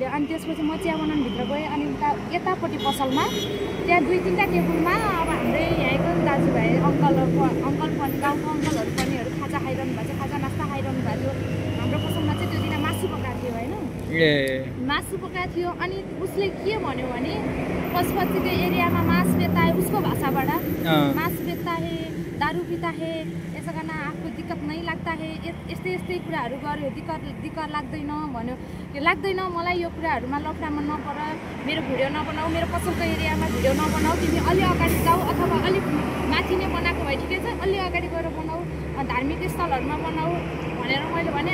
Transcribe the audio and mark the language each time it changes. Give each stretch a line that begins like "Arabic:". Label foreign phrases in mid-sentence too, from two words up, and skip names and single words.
Nepali: अनि त्यसपछि म चिया बनाउनु भित्र गएँ। अनि उता यतापट्टि पसलमा त्यहाँ 2-3टा टेबलमा अब हाम्रै यहाँको दाजुभाइ अङ्कल पनि गाउँको अङ्कलहरू पनिहरू खाजा खाइरहनु भएको थियो, खाजा नास्ता खाइरहनु भएको थियो। हाम्रो पसलमा चाहिँ त्यो दिन मासु पकाएको थियो होइन, मासु पकाएको थियो। अनि उसले के भन्यो भने पशुपति के एरियामा
Hindi: मांस बेचता है,
Nepali: उसको भाषाबाट
Hindi: मांस बेचता है, दारू पीता है, यसो गर्न आपको दिक्कत नहीं लगता है,
Nepali: यस्तै कुराहरू गर्यो। दिक्कत लाग्दैन भन्यो। त्यो लाग्दैन मलाई, यो कुराहरूमा लफडामा नपर, मेरो भिडियो नबनाऊ, मेरो पसलको एरियामा भिडियो नबनाऊ, तिमी अलि अगाडि जाऊ अथवा अलिक माथि नै बनाएको भए ठिकै छ, अलि अगाडि गएर बनाऊ, धार्मिक स्थलहरूमा बनाऊ भनेर मैले भने।